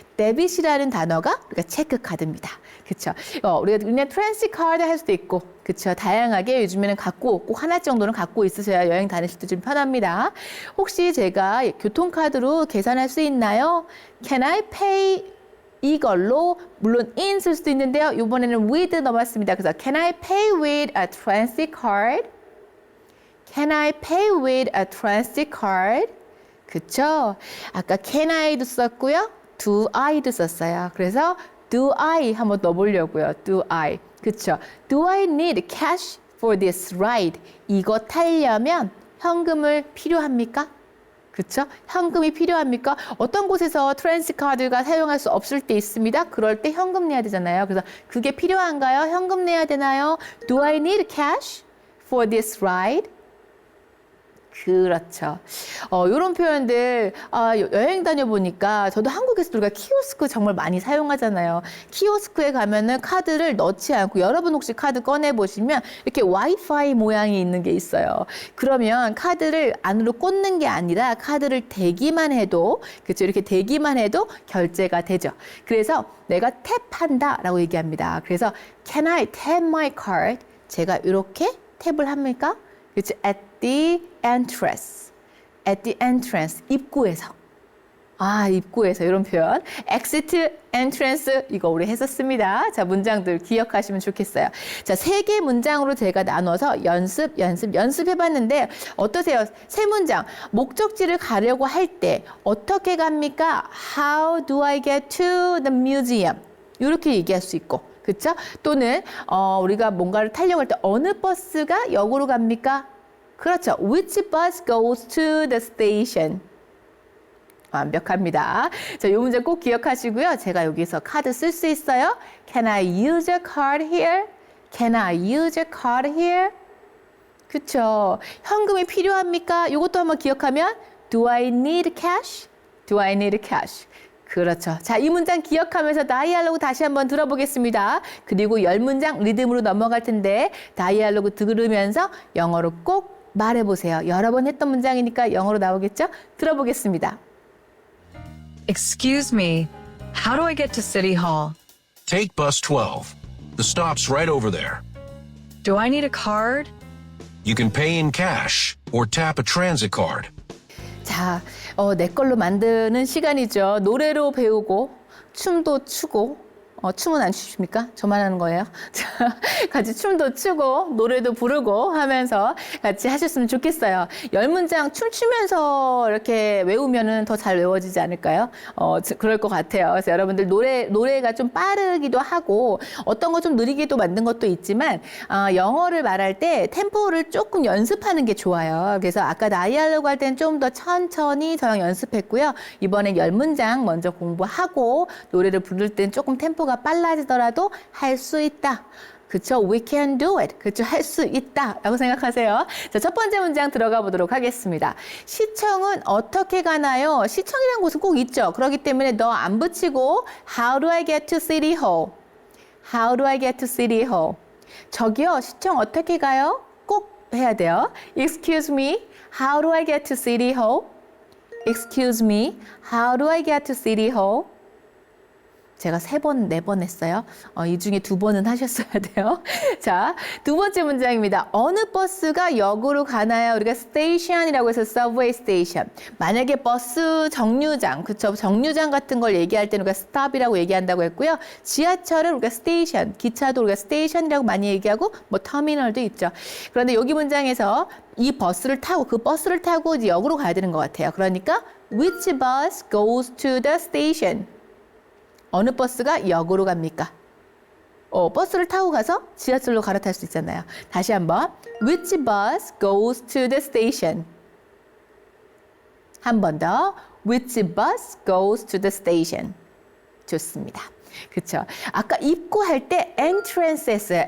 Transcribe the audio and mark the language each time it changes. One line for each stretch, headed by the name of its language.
Korean: 데빗이라는 단어가 우리가 체크 카드입니다. 그렇죠. 우리가 그냥 트랜sit 카드 할 수도 있고, 그렇죠. 다양하게 요즘에는 꼭 하나 정도는 갖고 있으셔야 여행 다니실 때 좀 편합니다. 혹시 제가 교통카드로 계산할 수 있나요?
English: Can I pay?
Korean: 이걸로 물론 in 쓸 수도 있는데요. 이번에는 with 넣어봤습니다. 그래서
English: Can I pay with a transit card? Can I pay with a transit card?
Korean: 그쵸? 아까
English: can I
Korean: 도 썼고요.
English: do I
Korean: 도 썼어요. 그래서
English: do I
Korean: 한번 넣어보려고요.
English: do I.
Korean: 그쵸?
English: Do I need cash for this ride?
Korean: 이거 타려면 현금을 필요합니까? 그쵸? 현금이 필요합니까? 어떤 곳에서 트랜sit 카드가 사용할 수 없을 때 있습니다. 그럴 때 현금 내야 되잖아요. 그래서 그게 필요한가요? 현금 내야 되나요? Do I need cash for this ride? 그렇죠. 이런 표현들 여행 다녀보니까 저도 한국에서도 우리가 키오스크 정말 많이 사용하잖아요. 키오스크에 가면은 카드를 넣지 않고 여러분 혹시 카드 꺼내보시면 이렇게 와이파이 모양이 있는 게 있어요. 그러면 카드를 안으로 꽂는 게 아니라 카드를 대기만 해도 그렇죠. 이렇게 대기만 해도 결제가 되죠. 그래서 내가 탭한다 라고 얘기합니다.
English: 그래서 Can I tap my card?
Korean: 제가 이렇게 탭을 합니까? 그렇죠.
English: At the entrance. At the entrance.
Korean: 입구에서. 입구에서 이런 표현. exit, entrance 이거 우리 했었습니다. 자, 문장들 기억하시면 좋겠어요. 자, 3개 문장으로 제가 나눠서 연습해봤는데 어떠세요? 3문장. 목적지를 가려고 할 때 어떻게 갑니까?
English: How do I get to the museum?
Korean: 이렇게 얘기할 수 있고, 그렇죠? 또는 우리가 뭔가를 타려고 할 때 어느 버스가 역으로 갑니까? 그렇죠.
English: Which bus goes to the station?
Korean: 완벽합니다. 자, 이 문제 꼭 기억하시고요. 제가 여기서 카드 쓸 수 있어요.
English: Can I use a card here? Can I use a card here?
Korean: 그쵸. 현금이 필요합니까? 이것도 한번 기억하면
English: Do I need cash? Do I need cash?
Korean: 그렇죠. 자, 이 문장 기억하면서 다이알로그 다시 한번 들어보겠습니다. 그리고 10문장 리듬으로 넘어갈 텐데 다이알로그 들으면서 영어로 꼭 말해보세요. 여러 번 했던 문장이니까 영어로 나오겠죠? 들어보겠습니다. Excuse me, how do I get to City Hall? Take bus 12. The stop's right over there. Do I need a card? You can pay in cash or tap a transit card. 자, 내 걸로 만드는 시간이죠. 노래로 배우고 춤도 추고 춤은 안 추십니까? 저만 하는 거예요. 자, 같이 춤도 추고 노래도 부르고 하면서 같이 하셨으면 좋겠어요. 10문장 춤추면서 이렇게 외우면은 더 잘 외워지지 않을까요? 그럴 것 같아요. 그래서 여러분들 노래가 좀 빠르기도 하고 어떤 거 좀 느리기도 만든 것도 있지만 영어를 말할 때 템포를 조금 연습하는 게 좋아요. 그래서 아까 다이알로그 할 때는 좀 더 천천히 저랑 연습했고요. 이번엔 10문장 먼저 공부하고 노래를 부를 때는 조금 템포가 빨라지더라도 할 수 있다. 그쵸?
English: We can do it.
Korean: 그쵸? 할 수 있다. 라고 생각하세요. 자, 첫 번째 문장 들어가 보도록 하겠습니다. 시청은 어떻게 가나요? 시청이라는 곳은 꼭 있죠. 그렇기 때문에 너 안 붙이고
English: How do I get to City Hall? How do I get to City Hall?
Korean: 저기요, 시청 어떻게 가요? 꼭 해야 돼요.
English: Excuse me, how do I get to City Hall? Excuse me, how do I get to City Hall?
Korean: 제가 3번, 4번 했어요. 이 중에 2번은 하셨어야 돼요. 자, 두 번째 문장입니다. 어느 버스가 역으로 가나요? 우리가 스테이션이라고 해서 서브웨이 스테이션. 만약에 버스 정류장, 그쵸? 정류장 같은 걸 얘기할 때는 우리가 스탑이라고 얘기한다고 했고요. 지하철은 우리가 스테이션, 기차도 우리가 스테이션이라고 많이 얘기하고 뭐 터미널도 있죠. 그런데 여기 문장에서 이 버스를 타고 그 버스를 타고 이제 역으로 가야 되는 것 같아요. 그러니까
English: which bus goes to the station?
Korean: 어느 버스가 역으로 갑니까? 버스를 타고 가서 지하철로 갈아탈 수 있잖아요. 다시 한번.
English: Which bus goes to the station?
Korean: 한 번 더.
English: Which bus goes to the station?
Korean: 좋습니다. 그쵸? 아까 입구할 때 entrance 했어요.